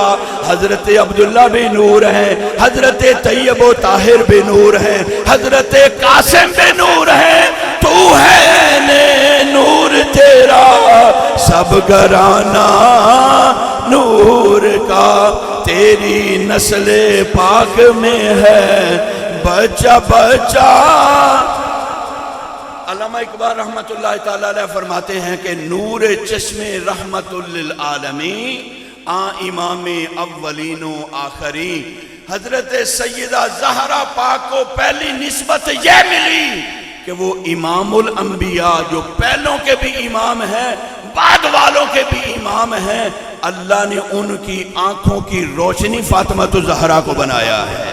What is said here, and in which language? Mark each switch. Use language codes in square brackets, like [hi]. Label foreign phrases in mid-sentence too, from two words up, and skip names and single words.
[ur] حضرت عبداللہ بھی نور ہیں، حضرت طیب و طاہر بھی نور ہیں، حضرت قاسم بھی نور ہیں، تو ہے عین نور تیرا سب گھرانہ نور کا، تیری نسل پاک میں ہے بچہ بچہ۔ علامہ اقبال رحمت اللہ تعالی علیہ فرماتے ہیں کہ [fa] نور چشم رحمت للعالمین امام اولین و آخرین، [ur] حضرت سیدہ زہرا پاک کو پہلی نسبت یہ ملی کہ وہ امام الانبیاء، جو پہلوں کے بھی امام ہیں بعد والوں کے بھی امام ہیں، اللہ نے ان کی آنکھوں کی روشنی فاطمہ الزہرا کو بنایا ہے۔